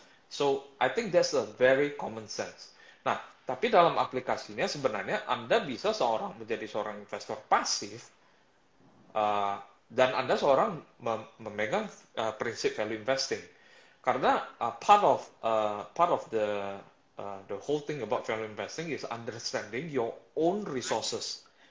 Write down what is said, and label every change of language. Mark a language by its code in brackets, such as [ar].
[en] So, I think that's a very common sense. [id] Nah, tapi dalam aplikasinya sebenarnya Anda bisa menjadi seorang investor pasif, dan Anda seorang memegang prinsip value investing. Karena [en] part of the whole thing about value investing is understanding your own resources.